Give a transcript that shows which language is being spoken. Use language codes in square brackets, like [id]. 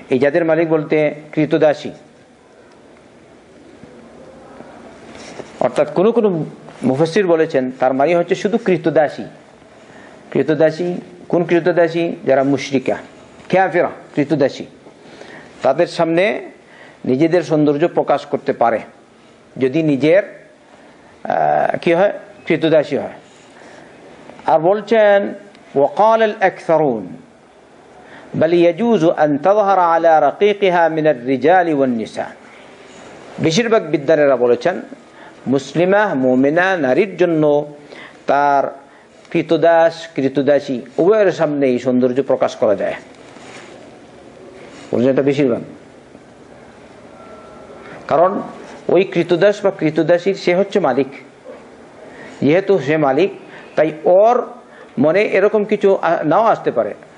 [bn] এই যাদের মালিক বলতে কৃতদাসী, অর্থাৎ কোন কোন মুফাসসির বলেছেন তার মানে হচ্ছে শুধু কৃতদাসী। কৃতদাসী কোন কৃতদাসী? যারা মুশরিকা কাফিরা কৃতদাসী, তাদের সামনে নিজেদের সৌন্দর্য প্রকাশ করতে পারে যদি নিজের কি হয়, কৃতদাসী হয়। আর বলছেন [ar] وقال الأكثرون بل يجوز أن تظهر على رقيقها من الرجال والنساء। [bn] বেশিরভাগ বিদ্বানেরা বলেছেন মুসলিমা মুমিনা নারীর জন্য তার কৃতদাস কৃতদাসী উভয়ের সামনে এই সৌন্দর্য প্রকাশ করা যায়। বলছেন এটা বেশিরভাগ, কারণ ওই কৃতদাস বা কৃতদাসীর সে হচ্ছে মালিক, যেহেতু সে মালিক তাই ওর মনে এরকম কিছু নাও আসতে পারে।